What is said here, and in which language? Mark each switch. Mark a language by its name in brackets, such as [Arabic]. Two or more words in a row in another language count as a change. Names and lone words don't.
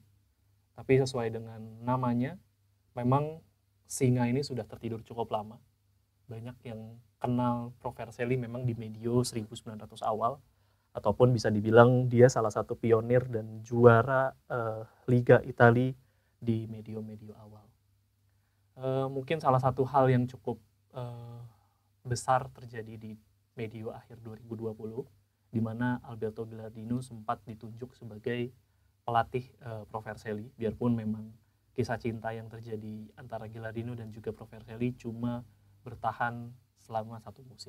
[Indonesian] Tapi sesuai dengan namanya, memang Singa ini sudah tertidur cukup lama. Banyak yang kenal Pro Vercelli memang di medio 1900 awal, ataupun bisa dibilang dia salah satu pionir dan juara Liga Italia di medio-medio awal. Mungkin salah satu hal yang cukup besar terjadi di medio akhir 2020, di mana Alberto Gilardino sempat ditunjuk sebagai pelatih Pro Vercelli, biarpun memang kisah cinta yang terjadi antara Gilardino dan juga Pro Vercelli cuma bertahan selama 1 musim.